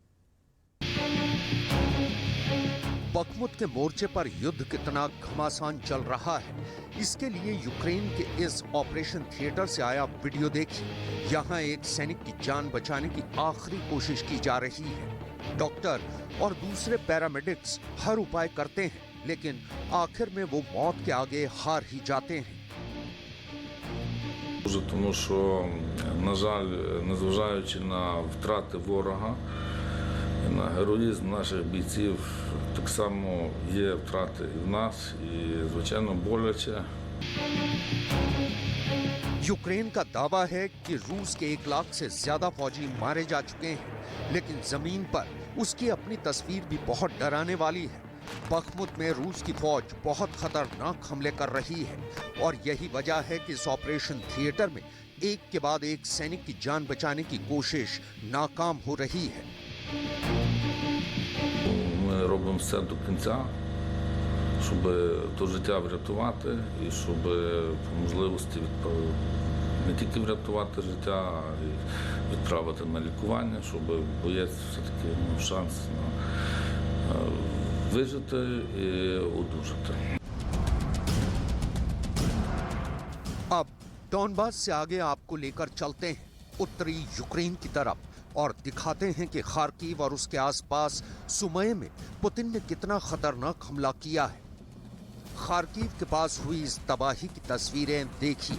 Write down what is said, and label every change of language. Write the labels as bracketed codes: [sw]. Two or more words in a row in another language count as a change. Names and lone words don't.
[hi] बखमुत के मोर्चे पर युद्ध कितना घमासान चल रहा है, इसके लिए यूक्रेन के इस [en] operation theatre [hi] से आया वीडियो देखिए। यहाँ एक सैनिक की जान बचाने की आखिरी कोशिश की जा रही है। डॉक्टर और दूसरे पैरामेडिक्स हर उपाय करते हैं, लेकिन आखिर में वो मौत के आगे हार ही जाते हैं। [uk] Тому що, на жаль, незважаючи на втрати ворога, на героїзм наших бійців, так само є втрати і в нас, і, звичайно, боляче. [hi] यूक्रेन का दावा है कि रूस के 1 लाख से ज्यादा फौजी मारे जा चुके हैं, लेकिन जमीन पर उसकी अपनी तस्वीर भी बहुत डराने वाली है। बखमुत में रूस की फौज बहुत खतरनाक हमले कर रही है और यही वजह है कि इस [en] operation theatre [hi] में एक के बाद एक सैनिक की जान बचाने की कोशिश नाकाम हो रही है। [uk] Ми робимо все до кінця, щоб то життя врятувати і щоб по можливості не тільки врятувати життя, а й відправити на лікування, щоб боєць все-таки мав шанс на вижити і одужати. [hi] अब डॉनबास से आगे आपको लेकर चलते हैं उत्तरी यूक्रेन की तरफ और दिखाते हैं कि खार्किव और उसके आसपास सुमय में पुतिन ने कितना खतरनाक हमला किया है। खार्किव के पास हुई इस तबाही की तस्वीरें देखिए।